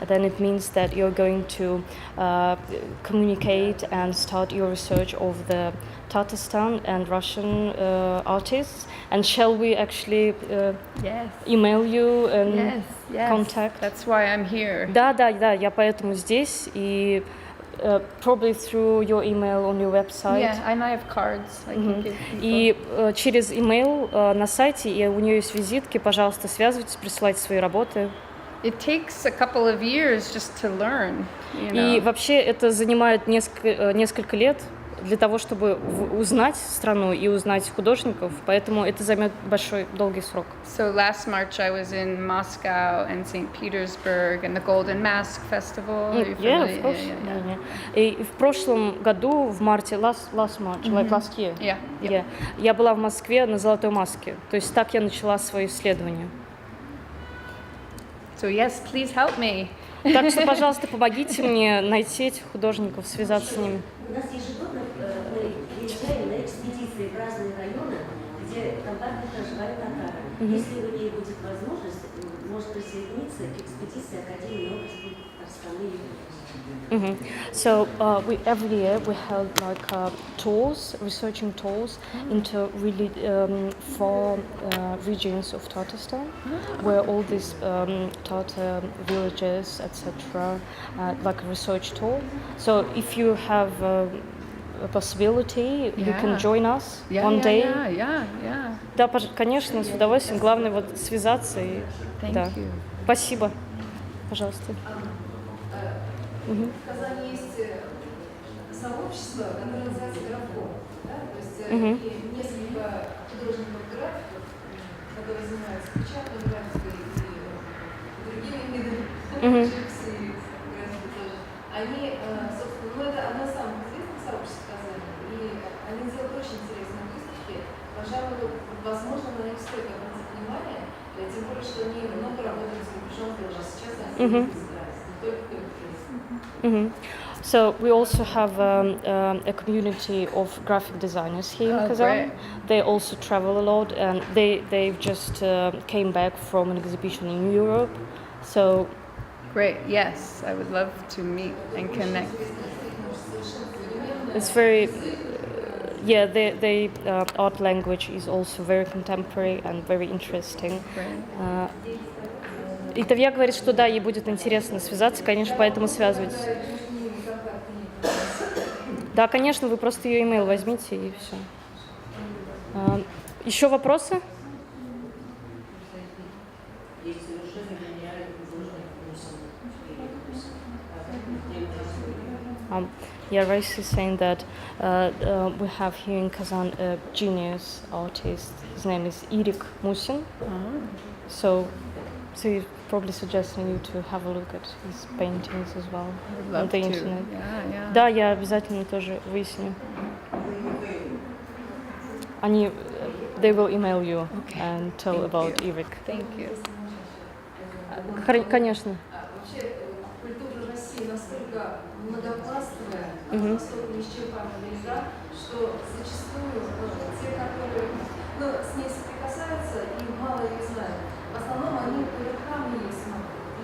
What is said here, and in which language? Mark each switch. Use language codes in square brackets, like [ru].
[en] Then it means that you're going to communicate and start your research of the Tatarstan and Russian artists. And shall we actually Yes. email you and Yes. contact? That's why I'm here. [ru] Да, я поэтому здесь и [en] probably through your email on your website. Yeah, and I have cards I can give people. [ru] И через email на сайте, и у нее есть визитки, пожалуйста, связывайтесь, присылайте свои работы. [en] It takes a couple of years just to learn, you know. [ru] И вообще это занимает несколько лет для того, чтобы узнать страну и узнать художников, поэтому это займет долгий срок. [en] So last March I was in Moscow and St. Petersburg and the Golden Mask Festival. Are you Yeah, familiar? of course. Yeah. [ru] И в прошлом году, в марте, [en] last March, like last year, Yeah. [ru] я была в Москве на Золотой маске. То есть так я начала свои исследования. [en] So yes, please help me. [ru] Так что, пожалуйста, помогите мне найти этих художников, связаться с ними. У нас ежегодно мы приезжаем на экспедиции в разные районы, где компактно проживают татары. Если у нее будет возможность, может присоединиться к экспедиции Академии наук Татарстана и [en] So every year we held like tours, researching tours into really far regions of Tatarstan, where all these Tatar villages, etc., like a research tour. So if you have a possibility, you can join us one day. Yeah. [ru] Да, конечно, с удовольствием. Главное вот связаться и да. [en] Thank you. [ru] Спасибо. Пожалуйста. В Казани есть сообщество, которое называется графом, да? То есть несколько художников-графиков, которые занимаются печатной графикой и другими видами живописи, графики тоже. Они, собственно, это одно из самых известных сообществ в Казани, и они делают очень интересные выставки. Пожалуй, возможно, на них стоит обратить внимание, тем более, что они много работают с рубежом тоже. Сейчас они собираются, не только [en] So we also have a community of graphic designers here in Kazan. Great. They also travel a lot, and they've just came back from an exhibition in Europe. So Great. Yes, I would love to meet and connect. it's very the art language is also very contemporary and very interesting. Great. [ru] И Тавия говорит, что да, ей будет интересно связаться, конечно, поэтому связывайтесь. Да, конечно, вы просто ее имейл возьмите и все. Еще вопросы? [en] Raisa is saying that we have here in Kazan a genius artist. His name is Irik Musin. So he's probably suggesting you to have a look at his paintings as well on the internet. Yeah. [ru] Да, я обязательно тоже выясню. [en] They will email you and tell about Irik. Thank you. [ru] Конечно. Вообще, культура России настолько многопластовая, настолько неисчерпаемая, что зачастую те, которые с ней соприкасаются и мало ее знают, в основном они по верхам ее смотрят.